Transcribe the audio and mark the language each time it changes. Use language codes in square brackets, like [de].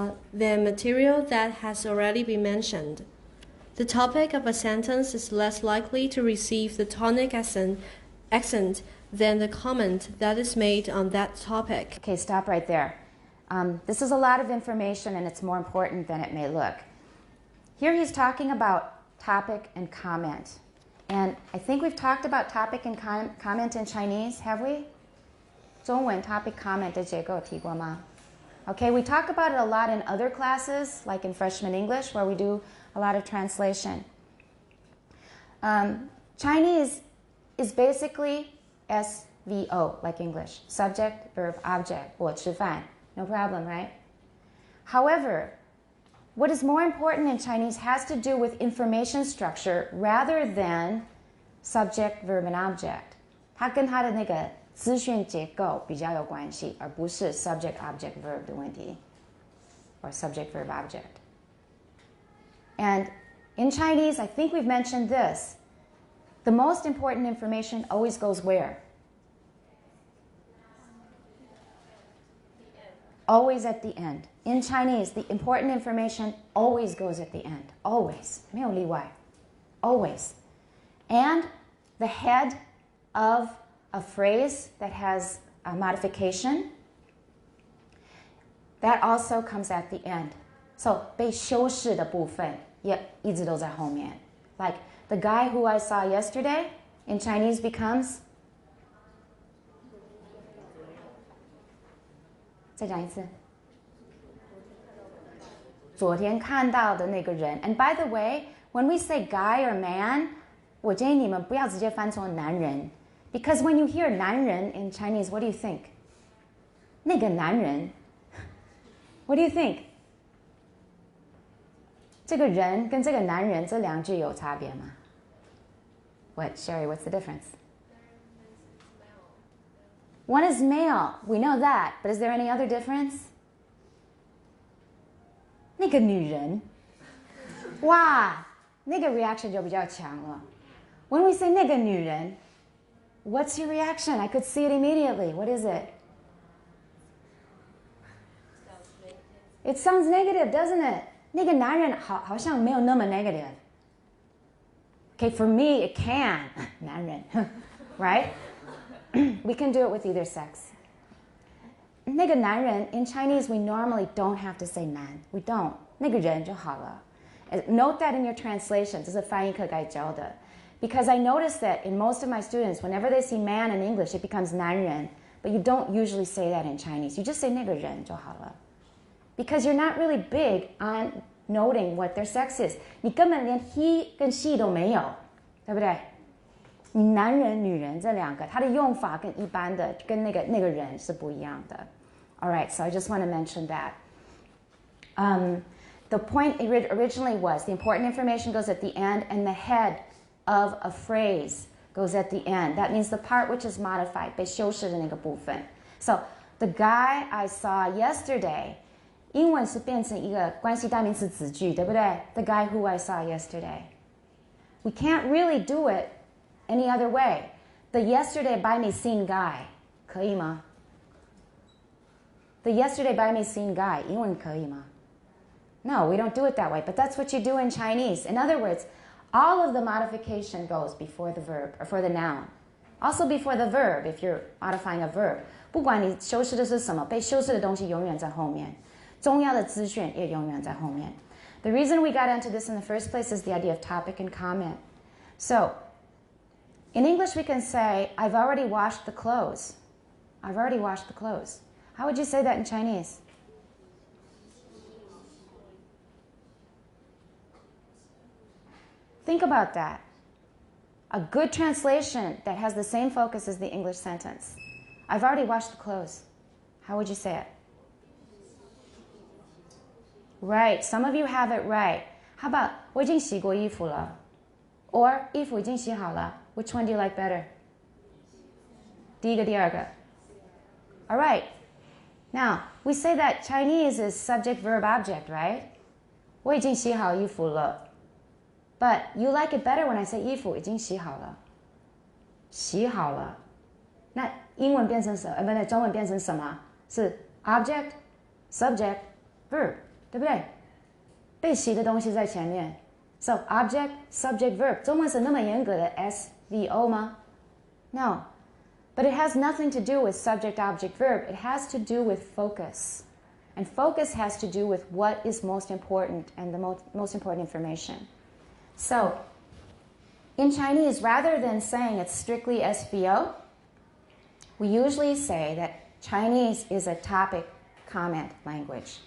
[en] Than material that has already been mentioned. The topic of a sentence is less likely to receive the tonic accent than the comment that is made on that topic. Okay, stop right there. This is a lot of information and it's more important than it may look. Here he's talking about topic and comment. And I think we've talked about topic and comment in Chinese, have we? [zh] 中文 [en] topic comment [zh] 的结构提过吗? [en] Okay, we talk about it a lot in other classes, like in freshman English, where we do a lot of translation. Chinese is basically SVO, like English. Subject, verb, object. [zh] 我吃饭. [en] No problem, right? However, what is more important in Chinese has to do with information structure rather than subject, verb, and object. [zh] 它跟它的那个资讯结构比较有关系，而不是 [en] subject, object, verb [zh] 的问题 [en] or subject, verb, object. And in Chinese, I think we've mentioned this. The most important information always goes where? Always at the end. In Chinese, the important information always goes at the end. Always. [zh] 没有例外. [en] Always. And the head of a phrase that has a modification, that also comes at the end. [zh] So 被修饰的部分也一直都在后面. [en] Like the guy who I saw yesterday, in Chinese becomes? [zh] 再讲一次。昨天看到的那个人。 [en] And by the way, when we say guy or man, [zh] 我建议你们不要直接翻成男人 [en] because when you hear [zh] 男人 [en] in Chinese, what do you think? [zh] 那个男人 [en] What do you think? [zh] 这个人跟这个男人这两句有差别吗？ [en] What, Sherry, what's the difference? One is male. We know that. But is there any other difference? [zh] 那个女人，哇，那个 reaction 就比较强了。 [en] When we say [zh] 那个女人 [en] what's your reaction? I could see it immediately. What is it? It sounds negative, doesn't it? [zh] 那个男人好像没有那么 negative. [en] Okay, for me, it can. [zh] 男人 [en] right? We can do it with either sex. [zh] 那个男人 [en] in Chinese, we normally don't have to say 男 We don't. [zh] 那个人就好了。 [en] Note that in your translation. [zh] 这是翻译课该教的。 [en] Because I notice that in most of my students, whenever they see man in English, it becomes 男人. But you don't usually say that in Chinese. You just say [zh] 那个人就好了。 [en] Because you're not really big on noting what their sex is. [zh] 你根本连 he 跟 she 都没有，对不对？你男人、女人这两个，它的用法跟一般的跟那个人是不一样的。 [en] All right, so I just want to mention that. The point originally was the important information goes at the end and the head of a phrase goes at the end. That means the part which is modified, [zh] 被修饰的那个部分。 [en] So the guy I saw yesterday, [zh] 英文是变成一个关系代名词子句，对不对？ [en] The guy who I saw yesterday. We can't really do it any other way. The yesterday by me seen guy, [zh] 可以吗？ [en] The yesterday by me seen guy, [zh] 英文可以吗？ [en] No, we don't do it that way, but that's what you do in Chinese. In other words, all of the modification goes before the verb, or for the noun. Also before the verb, if you're modifying a verb. [zh] 不管你修饰的是什么，被修饰的东西永远在后面。重要的资讯也永远在后面。 [en] The reason we got into this in the first place is the idea of topic and comment. So, in English we can say, I've already washed the clothes. I've already washed the clothes. How would you say that in Chinese? Think about that. A good translation that has the same focus as the English sentence. I've already washed the clothes. How would you say it? Right. Some of you have it right. How about [zh] 我已经洗过衣服了 [en] or [zh] 衣服已经洗好了 [en] Which one do you like better? [zh] 第一个第二个 [en] All right. Now, we say that Chinese is subject, verb, object, right? [zh] 我已经洗好衣服了 [en] But you like it better when I say [zh] 衣服已经洗好了洗好了那英文变成什么？不对，中文变成什么？是 [en] object, subject, verb [zh] 对不对？被洗的东西在前面 [en] So object, subject, verb [zh] 中文是那么严格的 SVO 吗？ [en] No. But it has nothing to do with subject, object, verb. It has to do with focus. And focus has to do with what is most important and the most important information. So, in Chinese, rather than saying it's strictly SVO, we usually say that Chinese is a topic comment language.